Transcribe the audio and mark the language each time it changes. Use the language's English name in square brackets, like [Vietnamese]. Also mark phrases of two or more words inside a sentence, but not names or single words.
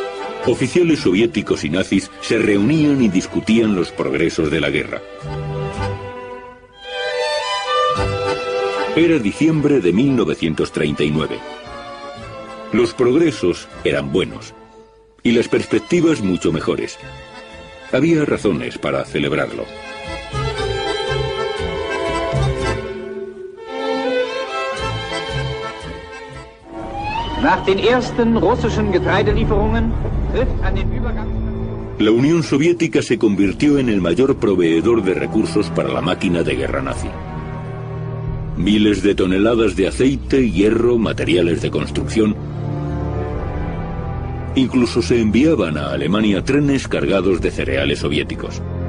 [Spanish] Oficiales soviéticos y nazis se reunían y discutían los progresos de la guerra. Era diciembre de 1939. Los progresos eran buenos y las perspectivas mucho mejores. Había razones para celebrarlo. [German] Nach den ersten russischen Getreidelieferungen tritt an den Übergang. [Spanish] La Unión Soviética se convirtió en el mayor proveedor de recursos para la máquina de guerra nazi. Miles de toneladas de aceite, hierro, materiales de construcción. Incluso se enviaban a Alemania trenes cargados de cereales soviéticos.